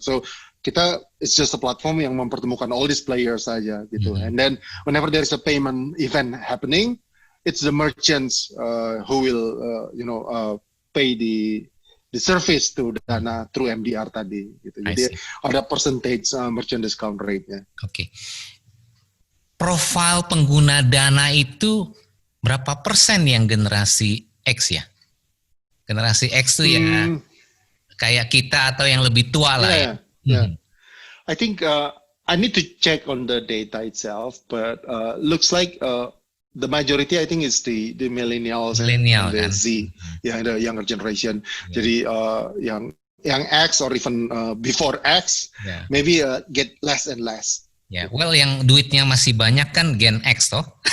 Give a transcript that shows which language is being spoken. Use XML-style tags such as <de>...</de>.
<en>So it's just a platform</en> <id>yang mempertemukan</id> <en>all these players</en> <id>saja gitu.</id> <en>And then whenever there is a payment event happening, it's the merchants who will pay the service to Dana through MDR</en> <id>tadi gitu. Jadi ada percentage merchant discount rate-nya. Oke. Profil pengguna Dana itu berapa persen yang generasi X ya? Generasi X tuh ya kayak kita atau yang lebih tua lah ya. Yeah.</id> <en>I think I need to check on the data itself, but looks like the majority I think is the millennials and the kan? Z, the younger generation.</en> <id>Jadi yang</id> <en>X or even before X, maybe get less and less.</en> <id>Ya,</id> <en>well</en> <id>yang duitnya masih banyak kan Gen X toh.</id>